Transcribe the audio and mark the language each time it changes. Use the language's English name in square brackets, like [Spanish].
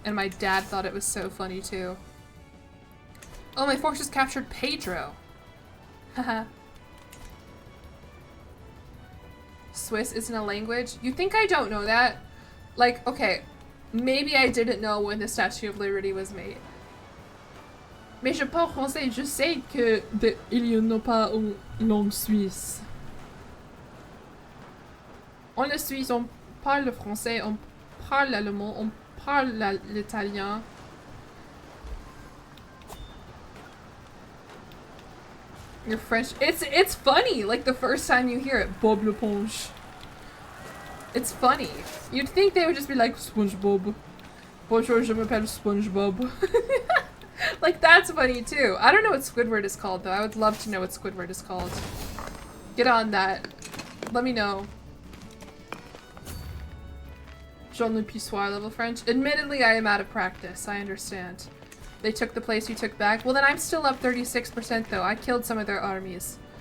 [English] And my dad thought it was so funny, too. Oh, my forces captured Pedro. Haha. Swiss isn't a language? You think I don't know that? Like, okay, maybe I didn't know when the Statue of Liberty was made. [French] Mais je parle français, je sais que il y en a pas en langue suisse. En Suisse, on parle le français, on parle l'allemand, on parle l'italien. [English] Your French, it's funny, like the first time you hear it, Bob l'éponge. It's funny. You'd think they would just be like, SpongeBob. [French] Bonjour, je m'appelle SpongeBob. [English] Like, that's funny too. I don't know what Squidward is called though. I would love to know what Squidward is called. Get on that. Let me know. Jean-Le Pissoir level French. Admittedly, I am out of practice. I understand. They took the place you took back. Well, then I'm still up 36% though. I killed some of their armies.